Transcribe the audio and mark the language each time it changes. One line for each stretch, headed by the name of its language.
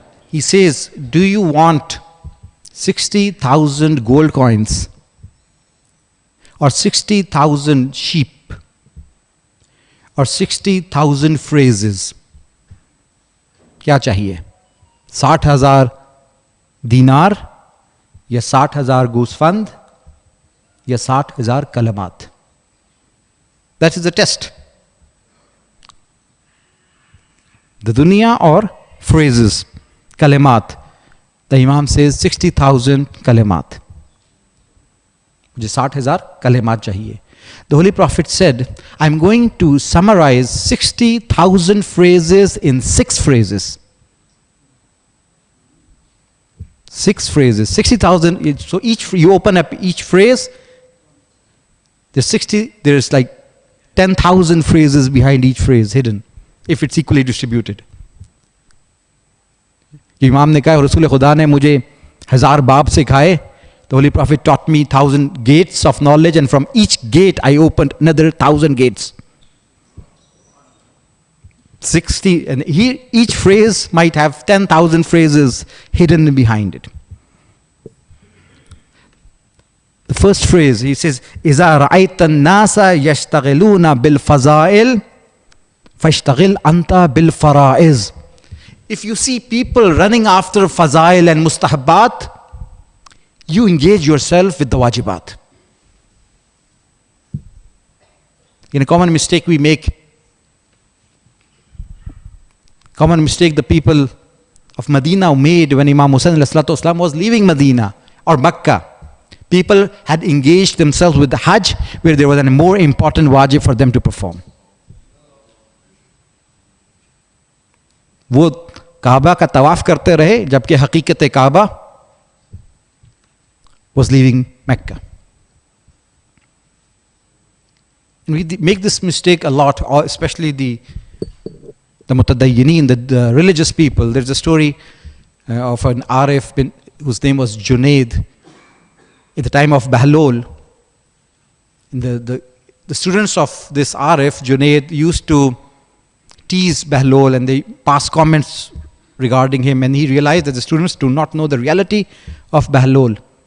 English: He says, do you want 60,000 gold coins or 60,000 sheep or 60,000 phrases?
Hindi: क्या चाहिए? 60,000 दिनार या 60,000 goosefand या 60,000 kalamat?
English: That is the test. The dunya or phrases, kalimat. The Imam says 60,000 kalimat.
Hindi: मुझे 60,000 kalimat चाहिए.
English: The Holy Prophet said, I'm going to summarize 60,000 phrases in 6 phrases. 6 phrases, 60,000. So you open up each phrase, there's like 10,000 phrases behind each phrase hidden, if it's equally distributed.
Hindi: Imam ने कहा, रसूल खुदा ने मुझे 1000 बाब सिखाए.
English: The Holy Prophet taught me 1,000 gates of knowledge, and from each gate I opened another 1,000 gates. 60, and each phrase might have 10,000 phrases hidden behind it. The first phrase, he says,
Arabic: إِذَا رَأَيْتَ النَّاسَ يَشْتَغِلُونَ بِالْفَضَائِلِ فَاشْتَغِلْ أَنْتَ بِالْفَرَائِضِ.
English: If you see people running after fazail and mustahabbat, you engage yourself with the wajibat. In a common mistake we make, the people of Medina made when Imam Hussain was leaving Medina or Makkah. People had engaged themselves with the Hajj, where there was a more important wajib for them to perform.
Hindi: वो काबा का तवाफ करते रहे, जबकि हकीकत काबा
English: was leaving Mecca. And we make this mistake a lot, especially the mutadayyineen, the religious people. There's a story of an Arif whose name was Junaid. At the time of Bahlol, the students of this Arif, Junaid, used to tease Bahlol, and they pass comments regarding him, and he realized that the students do not know the reality of Bahlol.